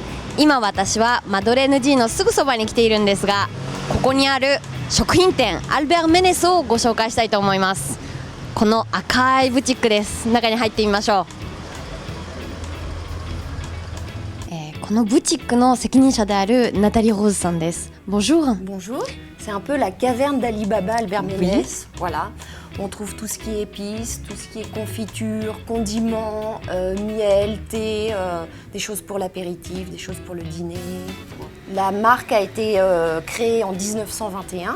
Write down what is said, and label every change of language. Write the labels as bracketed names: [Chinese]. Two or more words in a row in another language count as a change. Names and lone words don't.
[Japanese] 今私はマドレーヌ G のすぐそばに来ているんですが、ここにある食品店アルベル・メネスをご紹介したいと思います。この赤いブティックです。中に入ってみましょう。このブティックの責任者であるナタリー・ローズさんです。Bonjour. [French] Bonjour. C'est un peu la caverne d'Ali Baba, Albert Ménès. Voilà. On trouve tout ce qui est épices, tout ce qui est confiture, condiments, miel, thé, des choses pour l'apéritif, des choses pour le dîner. La marque a été créée en 1921.